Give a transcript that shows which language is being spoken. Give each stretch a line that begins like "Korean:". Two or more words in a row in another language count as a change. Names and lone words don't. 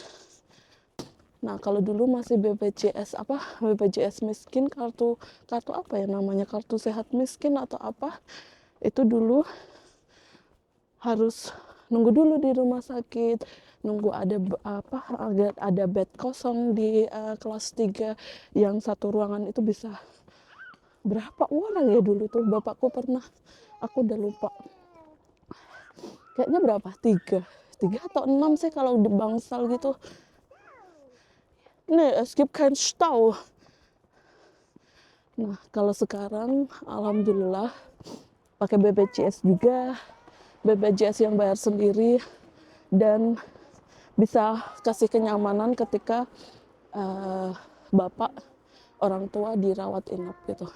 Indonesian: Nah kalau dulu masih BPJS BPJS miskin, kartu apa ya namanya, kartu sehat miskin atau apa, itu dulu harus nunggu dulu di rumah sakit, nunggu ada bed kosong di kelas 3 yang satu ruangan itu bisa berapa orang ya dulu tuh. Bapakku pernah, aku udah lupa, kayaknya berapa, 3 atau 6 sih kalau di Bangsal gitu. Nih,
German: es gibt kein Stau.
Indonesian: Nah, kalau sekarang alhamdulillah pakai BPJS juga, BPJS yang bayar sendiri, dan bisa kasih kenyamanan ketika bapak orang tua dirawat inap gitu.